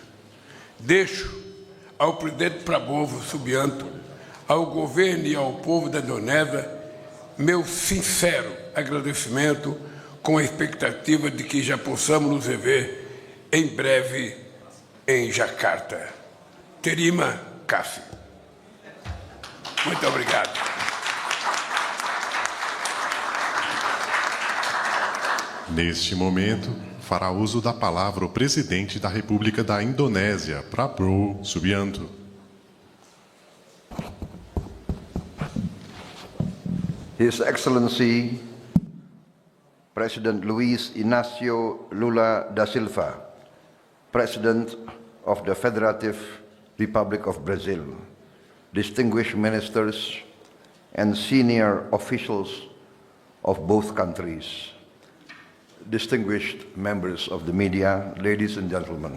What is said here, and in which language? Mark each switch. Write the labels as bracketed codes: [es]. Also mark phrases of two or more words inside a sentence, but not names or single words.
[pt] Deixo ao presidente Prabowo, Subianto, ao governo e ao povo da Indonésia meu sincero agradecimento, com a expectativa de que já possamos nos rever em breve em Jacarta. [id] Terima kasih. [pt] Muito obrigado. Neste momento, fará uso da palavra o presidente da República da Indonésia, Prabowo Subianto. [en] His Excellency President Luiz Inácio Lula da Silva, President of the Federative Republic of Brazil, distinguished ministers and senior officials of both countries, distinguished members of the media, ladies and gentlemen.